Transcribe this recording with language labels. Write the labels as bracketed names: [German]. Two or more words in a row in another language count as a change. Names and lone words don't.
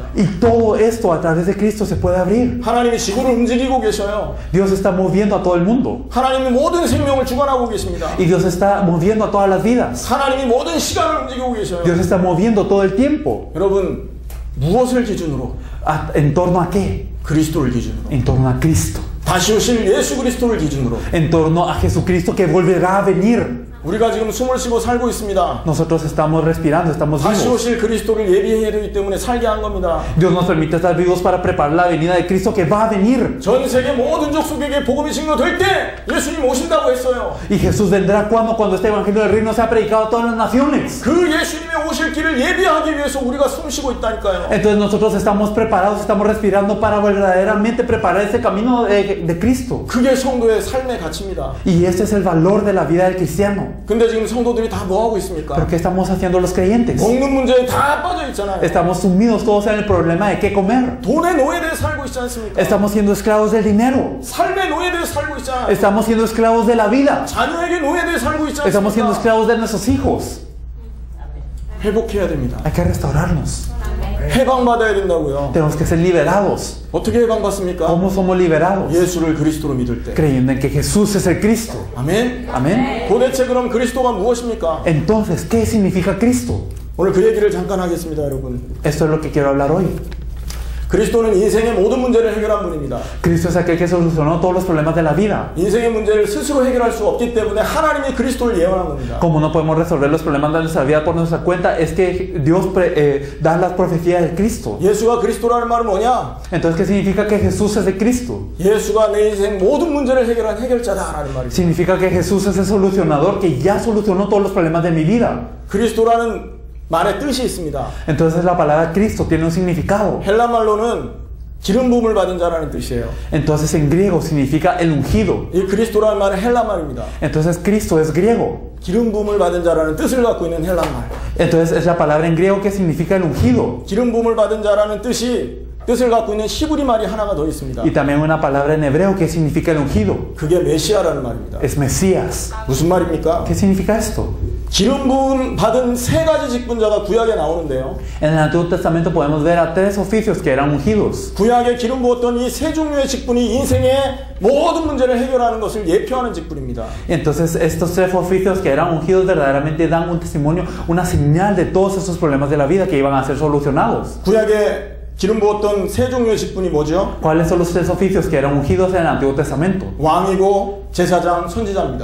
[Spanish] Y todo esto a través de Cristo se puede abrir. [Korean] 하나님이 지구를 움직이고 계셔요. [Spanish] Dios está moviendo a todo el mundo. [Korean] 하나님이 모든 생명을 주관하고 계십니다. [Spanish] Y Dios está moviendo a todas las vidas. [Korean] 하나님이 모든 시간을 움직이고 계셔요. [Spanish] Dios está moviendo todo el tiempo. [Korean] 여러분 무엇을 기준으로? [Spanish] ¿En torno a qué? [Korean] 그리스도를 기준으로. [Spanish] En torno a Cristo. [Korean] 다시 오실 예수 그리스도를 기준으로. [Spanish] En torno a Jesucristo que volverá a venir. [Korean] 우리가 지금 숨을 쉬고 살고 있습니다. [Spanish] Nosotros estamos respirando, estamos [Korean] 다시 [Spanish] vivos. [Korean] 오실 그리스도를 예비해야 되기 때문에 살게 한 겁니다. [Spanish] Dios nos permite estar vivos para preparar la venida de Cristo que va a venir. [Korean] 전 세계 모든 족속에게 복음이 증거될 때 예수님 오신다고 했어요. [Spanish] Y Jesús vendrá cuando este evangelio del reino sea predicado a todas las naciones. [Korean] 그 예수님의 오실 길을 예비하기 위해서 우리가 숨 쉬고 있다니까요. [Spanish] Entonces nosotros estamos preparados, estamos respirando para verdaderamente preparar ese camino de Cristo. [Korean] 그게 성도의 삶의 가치입니다. [Spanish] Y este es el valor de la vida del cristiano. [Korean] 근데 지금 성도들이 다 뭐 하고 있습니까? [Spanish] ¿Pero qué estamos haciendo los creyentes? [Korean] 먹는 문제에 다 빠져 있잖아요. [Spanish] Estamos sumidos todos en el problema de qué comer. [Korean] 돈의 노예되어 살고 있지 않습니까? [Spanish] Estamos siendo esclavos del dinero. [Korean] 삶의 노예되어 살고 있잖아요. [Spanish] Estamos siendo esclavos de la vida. [Korean] 자녀에게 노예되어 살고 있지 [Spanish] Estamos siendo [Korean] 않습니까? [Spanish] esclavos de nuestros hijos. [Korean] 회복해야 됩니다. [Spanish] Hay que restaurarnos. [Korean] 해방받아야 된다고요. [Spanish] Tenemos que ser liberados. [Korean] 어떻게 해방받습니까? [Spanish] ¿Cómo somos liberados? [Korean] 예수를 그리스도로 믿을 때. [Spanish] Creyendo en que Jesús es el Cristo. [Korean] 아멘. [Spanish] Amén. [Korean] 도대체 그럼 그리스도가 무엇입니까? [Spanish] Entonces, ¿qué significa Cristo? [Korean] 오늘 그 얘기를 잠깐 하겠습니다, 여러분. [Spanish] Esto es lo que quiero hablar hoy. [Korean] 그리스도는 인생의 모든 문제를 해결한 분입니다. [Spanish] Cristo es aquel que solucionó todos los problemas de la vida. [Korean] 인생의 문제를 스스로 해결할 수 없기 때문에 하나님이 그리스도를 예언한 겁니다. [Spanish] Como no podemos resolver los problemas de nuestra vida por nuestra cuenta, es que Dios da las profecías de Cristo. [Korean] 예수가 그리스도라는 말은 뭐냐? [Spanish] Entonces, ¿qué significa que Jesús es de Cristo? [Korean] 예수가 내 인생 모든 문제를 해결한 해결자다라는 말입니다. [Spanish] Significa que Jesús es el solucionador que ya solucionó todos los problemas de mi vida. [Korean] 그리스도라는 말의 뜻이 있습니다. [Spanish] Entonces la palabra Cristo tiene un significado. [Korean] 헬라 말로는 기름 부음을 받은 자라는 뜻이에요. [Spanish] Entonces en griego significa el ungido. [Korean] 이 그리스도라는 말은 헬라 말입니다. [Spanish] Entonces Cristo es griego. [Korean] 기름 부음을 받은 자라는 뜻을 갖고 있는 헬라 말. [Spanish] Entonces es la palabra en griego que significa el ungido. [Korean] 기름 부음을 받은 자라는 뜻을 갖고 있는 히브리 말이 하나가 더 있습니다. [Spanish] Y también una palabra en hebreo que significa el ungido. [Korean] 그게 메시아라는 말입니다. [Spanish] Es Mesías. [Korean] 무슨 말입니까? [Spanish] ¿Qué significa esto? [Korean] 기름 부음 받은 세 가지 직분자가 구약에 나오는데요. [Spanish] En el Antiguo Testamento podemos ver a 3 oficios que eran ungidos. [Korean] 구약에 기름 부었던 이 세 종류의 직분이 인생의 모든 문제를 해결하는 것을 예표하는 직분입니다. [Spanish] Entonces estos 3 oficios que eran ungidos verdaderamente dan un testimonio, una señal de todos esos problemas de la vida que iban a ser solucionados. [Korean] 구약에 기름 부었던 세 종류의 직분이 뭐죠? [Spanish] ¿Cuáles son los 3 oficios que eran ungidos en el Antiguo Testamento? [Korean] 왕이고 제사장, 선지자입니다.